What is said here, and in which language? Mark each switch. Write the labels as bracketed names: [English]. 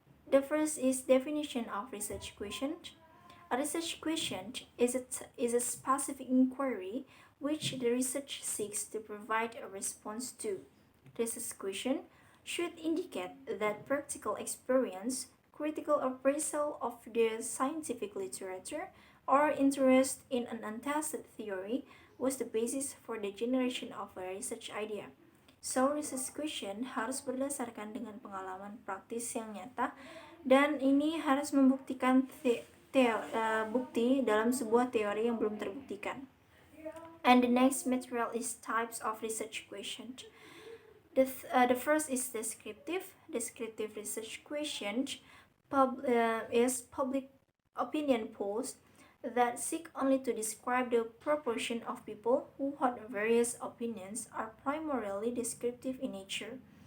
[English] The first is definition of research question. A research question is a specific inquiry which the research seeks to provide a response to. Research question should indicate that practical experience, critical appraisal of the scientific literature, or interest in an untested theory was the basis for the generation of a research idea. [Indonesian] So, research question harus berdasarkan dengan pengalaman praktis yang nyata, dan ini harus membuktikan bukti dalam sebuah teori yang belum terbuktikan. [English] And the next material is types of research question. The first is descriptive. Descriptive research question is public opinion polls that seek only to describe the proportion of people who hold various opinions are primarily descriptive in nature.